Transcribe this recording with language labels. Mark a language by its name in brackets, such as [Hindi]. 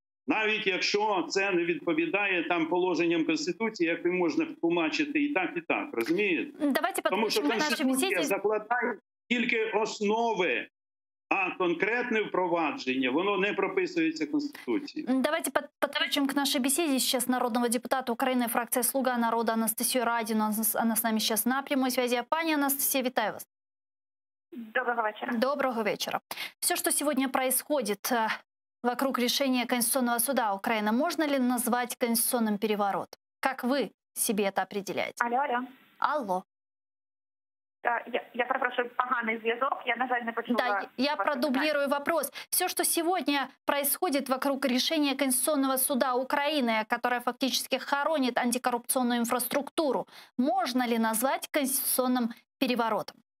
[Ukrainian] Навіть якщо це не відповідає там положенням Конституції, як можна тлумачити і так, розумієте? [Russian] Давайте [Ukrainian] Тому що Конституція закладає тільки основи, а конкретне впровадження, воно не прописується Конституцией. [Russian] Давайте подключим к нашей беседе сейчас народного депутата Украины, фракция «Слуга народа» Анастасию Радину. Она с нами сейчас на прямой связи. [Ukrainian] Пани Анастасия, витаю вас. [Russian] Доброго вечера. Доброго вечера. Все, что сегодня происходит вокруг решения Конституционного суда Украины, можно ли назвать конституционным переворотом? Как вы себе это определяете? Алло. Алло. [Ukrainian] Я перепрошую, поганий зв'язок, я, на жаль, не почула. [Russian] Да, я продублирую вопрос. Все, что сегодня происходит вокруг решения Конституционного суда Украины, которое фактически хоронит антикоррупционную инфраструктуру, можно ли назвать конституционным переворотом?